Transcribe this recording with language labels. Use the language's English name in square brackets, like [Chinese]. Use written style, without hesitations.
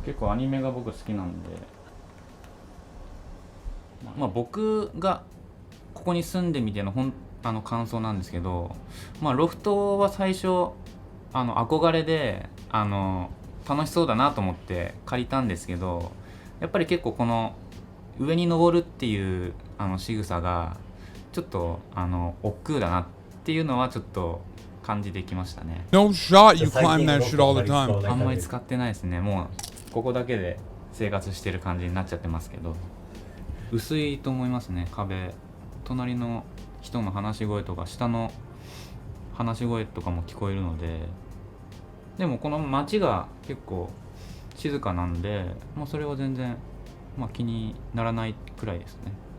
[Japanese] 結構アニメが僕好きなんで、まあ僕がここに住んでみての感想なんですけど、まあロフトは最初憧れで楽しそうだなと思って借りたんですけど、やっぱり結構この上に登るっていう仕草がちょっと億劫だなっていうのはちょっと感じてきましたね。 [English] No shot you climb that shit all the time. [Japanese] あんまり使ってないですね。もうここだけで生活してる感じになっちゃってますけど、薄いと思いますね。壁、隣の人の話し声とか下の話し声とかも聞こえるので、でもこの街が結構静かなんで、まあ、それは全然、まあ、気にならないくらいですね。